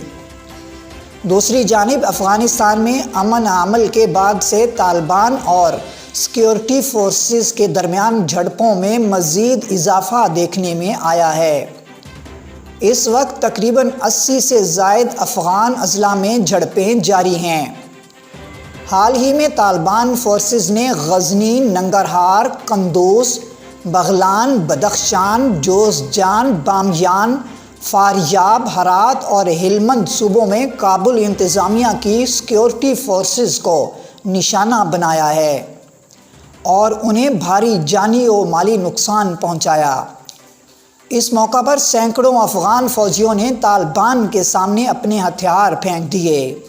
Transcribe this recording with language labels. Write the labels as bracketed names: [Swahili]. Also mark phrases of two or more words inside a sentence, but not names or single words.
[Urdu] دوسری جانب افغانستان میں امن عمل کے بعد سے طالبان اور سیکیورٹی فورسز کے درمیان جھڑپوں میں مزید اضافہ دیکھنے میں آیا ہے۔ اس وقت تقریباً 80 سے زائد افغان اضلاع میں جھڑپیں جاری ہیں۔ حال ہی میں طالبان فورسز نے غزنی، ننگرہار، قندوز، بغلان، بدخشان، جوزجان، بامیان، فاریاب، ہرات اور ہلمند صوبوں میں کابل انتظامیہ کی سیکیورٹی فورسز کو نشانہ بنایا ہے اور انہیں بھاری جانی و مالی نقصان پہنچایا۔ اس موقع پر سینکڑوں افغان فوجیوں نے طالبان کے سامنے اپنے ہتھیار پھینک دیے۔